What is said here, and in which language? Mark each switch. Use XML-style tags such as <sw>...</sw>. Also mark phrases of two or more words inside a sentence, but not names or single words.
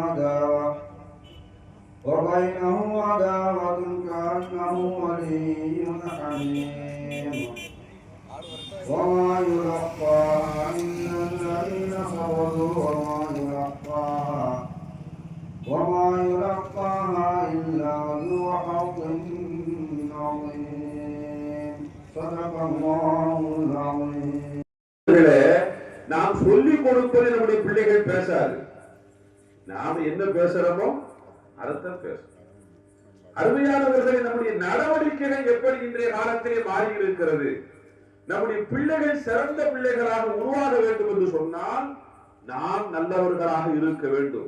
<ar>عداوة كأنه ولي حميم وما يلقاها إلا الذين صبروا وما يلقاها إلا ذو حظ عظيم صدق الله العظيم.</ar> <ta>நாம் சொல்லிக் கொடுப்பது நம்முடைய பிள்ளைகள் பேசாது. நாம் என்ன பேசுறோமோ அதைத்தான் பேசும். அருமையானவர்களை, நம்முடைய நடவடிக்கைகள் எப்படி இன்றைய காலத்திலே மாறி இருக்கிறது. நம்முடைய பிள்ளைகள் சிறந்த பிள்ளைகளாக உருவாக வேண்டும் என்று சொன்னால் நாம் நல்லவர்களாக இருக்க வேண்டும்.</ta>